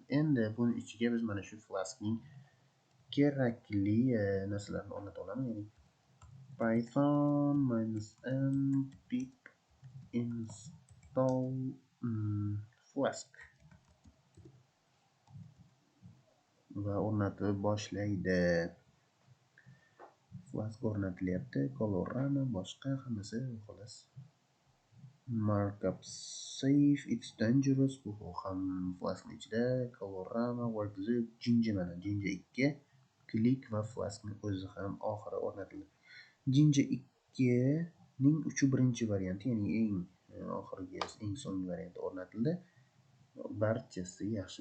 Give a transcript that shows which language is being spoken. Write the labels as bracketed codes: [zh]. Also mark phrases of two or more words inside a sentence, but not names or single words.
[uz] Endi buni ichiga biz mana shu Flaskning kerakli narsalarni o'rnata olamiz, ya'ni Python -m pip install Flask va o'rnatib boshlaydi. Flask o'rnatilyapti, Colorama, boshqa hammasi xolos. Markup safe, it's dangerous, bu ham Flaskning ichida. Colorama, workzip, Jinja, mana Jinja 2, klik va Flaskning o'zi ham oxiri o'rnatildi. Jinja 2 ning 3-birinchi varianti, ya'ni eng oxirgi, eng so'nggi varianti o'rnatildi. Barchasi yaxshi.